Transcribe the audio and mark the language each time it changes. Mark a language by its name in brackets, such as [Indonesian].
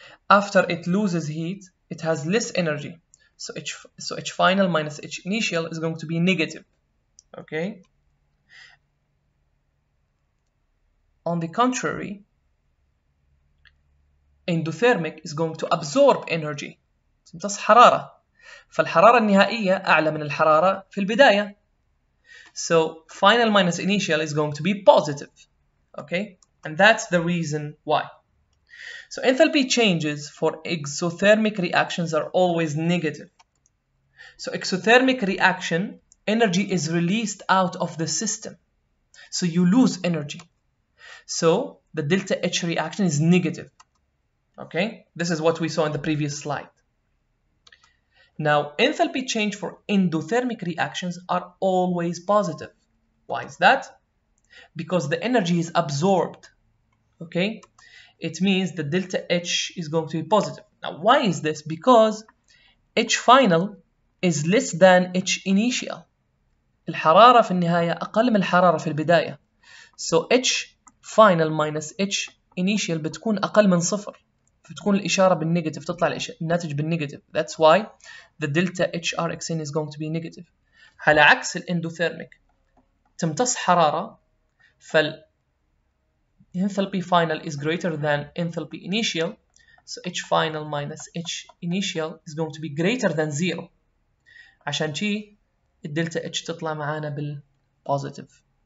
[English] After it loses heat, it has less energy. So H final minus H initial is going to be negative. Okay. On the contrary, endothermic is going to absorb energy. [Arabic] تمتص حرارة. فالحرارة النهائية أعلى من الحرارة في البداية. [English] So final minus initial is going to be positive. Okay, and that's the reason why. So enthalpy changes for exothermic reactions are always negative. So exothermic reaction, energy is released out of the system. So you lose energy. So the delta H reaction is negative. Okay, this is what we saw in the previous slide. Now, enthalpy change for endothermic reactions are always positive. Why is that? Because the energy is absorbed. Okay, it means the delta H is going to be positive. Now, why is this? Because H final is less than H initial. [Arabic] الحرارة في النهاية أقل من الحرارة في البداية. [English] So H final minus H initial [Arabic] بتكون أقل من صفر. بتكون الإشارة بالنيجاتيف، تطلع الناتج بالنيجاتيف. [English] That's why the delta HRXN is going to be negative. [Arabic] على عكس الاندوثيرميك تمتص حرارة، [English] فال enthalpy final is greater than enthalpy initial. So H final minus H initial is going to be greater than 0. [Arabic] عشان شي الدلتا H تطلع معانا بالpositive.